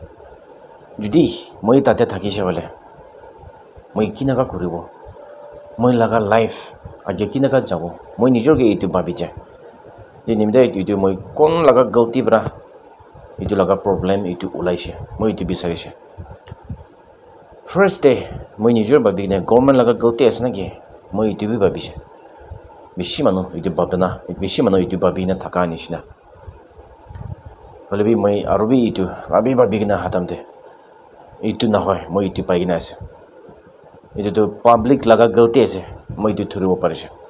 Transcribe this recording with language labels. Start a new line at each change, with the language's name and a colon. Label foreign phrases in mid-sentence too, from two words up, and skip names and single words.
Naga Pidgin: judi moi tate thakise bole moi kinaka koribo moi laga life age kinaka jabo moi nijor ge itu babi je je nimde itu moi kon laga galti bra itu laga problem itu ulaise moi itu bisarise
English: first day
Naga Pidgin: moi nijor babi ne government laga galti asna ge moi itu bi babi je bishi mano itu babana bishi mano itu babi na thaka nishina holebi moi arubi itu babi na hatamte itu na hoy moi itu paigina ase itu to public laga galti ase moi itu thuribo parise